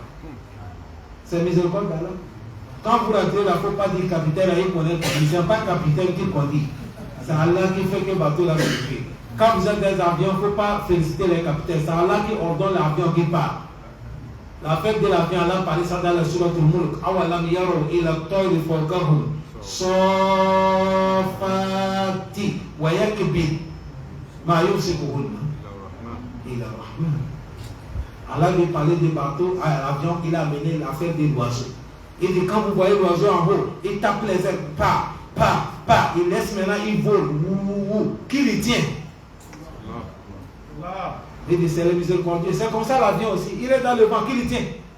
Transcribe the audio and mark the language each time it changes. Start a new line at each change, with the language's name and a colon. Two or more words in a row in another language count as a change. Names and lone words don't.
French: C'est miséricorde d'Allah. Quand vous rentrez là, il ne faut pas dire capitaine, il connaît, ce n'est pas capitaine qui conduit. C'est Allah qui fait que le bateau là se fait. Quand vous êtes dans les avions, il ne faut pas féliciter les capitaines. C'est Allah qui ordonne l'avion qui part. La fête de l'avion, Allah parlait ça dans la sourate Al-Mulk.
Arabic: أولم يروا إلى الطير فوقهم صافات ويقبضن ما يمسكهن إلا الرحمن.
French: Allah lui parlait des bateaux à l'avion qu'il a amené la fête des oiseaux. Il dit quand vous voyez l'oiseau en haut, il tape les ailes, pas, il laisse maintenant, il vole, qui le tient? Il dit c'est le miséricordieux. C'est comme ça l'avion aussi. Il est dans le vent, qui le tient?